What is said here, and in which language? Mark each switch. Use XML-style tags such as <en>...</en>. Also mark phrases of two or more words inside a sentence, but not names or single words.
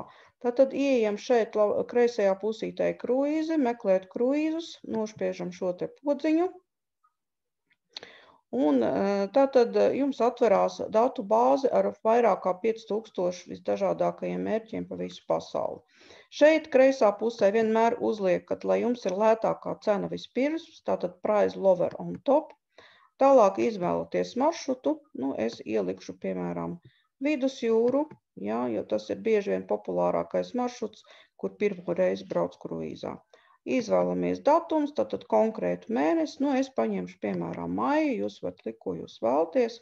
<lv>Tātad ieejam šeit kreisajā pusītē kruīzi, meklēt kruīzus, nospiežam šo te podziņu. Un tātad jums atverās datu bāze ar vairāk kā 5000 visdažādākajiem mērķiem pa visu pasauli. Šeit kreisā pusē vienmēr uzliekat, lai jums ir lētākā cena vispirms, tātad</lv> <en>price lower on top.</en> <lv>Tālāk izvēlaties maršrutu, nu es ielikšu, piemēram, Vidusjūru, jā, jo tas ir bieži vien populārākais maršruts, kur pirmo reizi brauc kruīzā. Izvēlamies datums, tātad konkrētu mēnesi, nu es paņemšu, piemēram, maiju, jūs varat likt, ko jūs vēlaties.</lv>